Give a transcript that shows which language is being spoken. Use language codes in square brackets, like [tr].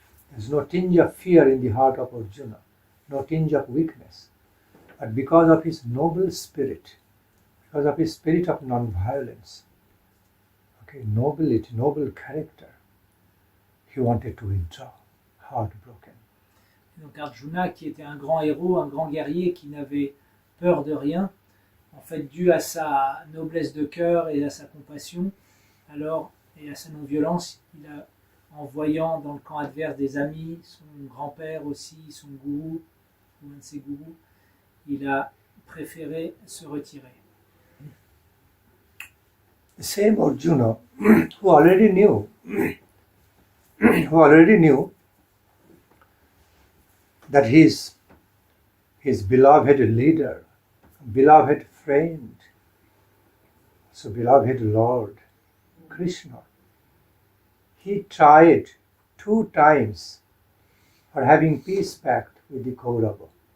[en] There's no tinge of fear in the heart of Arjuna, no tinge of weakness. But because of his noble spirit, because of his spirit of non-violence, okay, nobility, noble character, he wanted to withdraw, heartbroken. [fr] Donc Arjuna, qui était un grand héros, un grand guerrier, qui n'avait peur de rien, en fait, dû à sa noblesse de cœur et à sa compassion, et à sa non-violence, en voyant dans le camp adverse des amis, son grand-père aussi, son gourou, ou un de ses gourous, il a préféré se retirer. [en] The same Arjuna who already knew that his beloved leader, beloved friend, so beloved Lord, Krishna, he tried 2 times for having peace pact with the Kaurava.